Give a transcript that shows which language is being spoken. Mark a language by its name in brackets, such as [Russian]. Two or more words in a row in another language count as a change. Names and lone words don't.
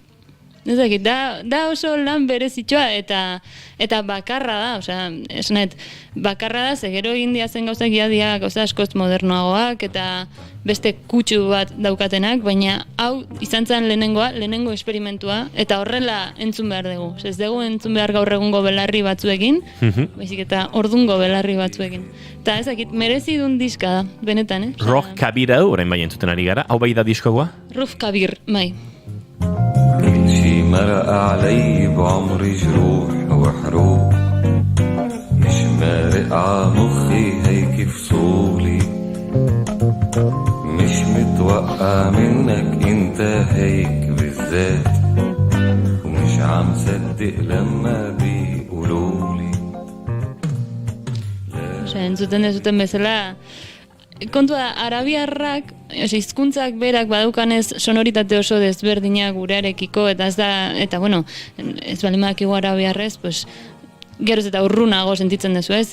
[Basque] Ez dakit, da oso lan berezitxoa eta bakarra da, osea, esanet, bakarra da, gero egin diazen gauzak ia gauza askoz modernoagoak eta beste kutsu bat daukatenak, baina hau izan zen lehenengo esperimentua, eta horrela entzun behar dugu. Ez dugu entzun behar gaur egungo belarri batzuekin, baizik eta ordungo belarri batzuekin. Eta ez dakit, merezidun diska da, benetan, Roh Kabir hau, orain bai entzuten ari gara, hau bai da diskoa? Roh Kabir, bai. [Arabic] شي مرق علي بعمري جروح وحروق مش مارق عمخي هيك فصولي مش متوقع منك انت هيك بالذات ومش عم صدق لما بيقولولي [Basque] entzuten dezuten bezala kontua arabiarrak, hizkuntzak berak badaukanez sonoritate oso desberdinak gurearekiko, eta bueno, ez balimakigu arabiarrez, pues, geroz eta urrunago sentitzen dezu, ez?